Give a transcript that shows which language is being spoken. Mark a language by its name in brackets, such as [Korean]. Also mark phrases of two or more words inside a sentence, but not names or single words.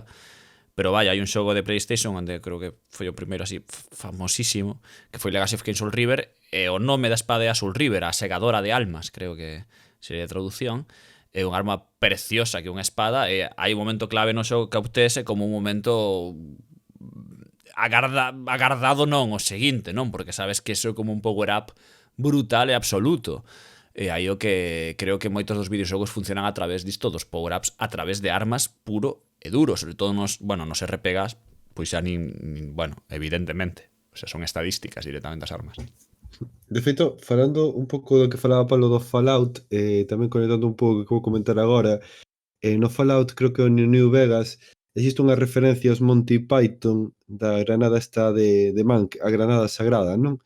[Galician] Pero vaya, hai un xogo de PlayStation onde creo que foi o primeiro así famosísimo, que foi Legacy of Kain Soul River, e o nome da espada é a Soul River, a segadora de almas, creo que sería a traducción. É unha arma preciosa que é unha espada, e hai un momento clave no xogo que obtese como un momento agardado non, o seguinte, non? Porque sabes que iso é como un [English] power-up brutal [Galician] e absoluto. E aí o que creo que moitos dos videoxogos funcionan a través disto, dos power-ups, a través de armas puro e duro, sobre todo nos RPGs, pois xa bueno, evidentemente, o sea, son estadísticas directamente as armas. De feito, falando un pouco do que falaba Pablo do Fallout, tamén conectando un pouco que vou comentar agora, no Fallout creo que no New Vegas existe unha referencia aos Monty Python da granada esta de Mank, a granada sagrada, non?